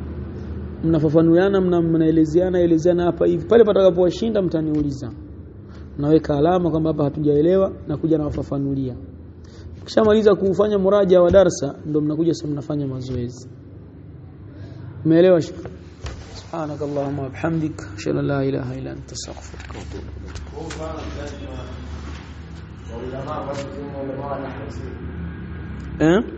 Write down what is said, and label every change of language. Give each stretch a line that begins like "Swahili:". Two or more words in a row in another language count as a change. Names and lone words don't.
Swahili: Mnafafanuana, mnaelezeana hapa hivi. Pale patakapowashinda mtaniuliza. naweka alama kwamba hapa hatujaelewa na kuja na wafafanulia. Kishamaliza kufanya muraja wa darasa ndio mnakuja sasa mnafanya mazoezi. Umeelewa?
Arabic: سبحانك اللهم وبحمدك أشهد أن لا إله إلا أنت أستغفرك وأتوب إليك.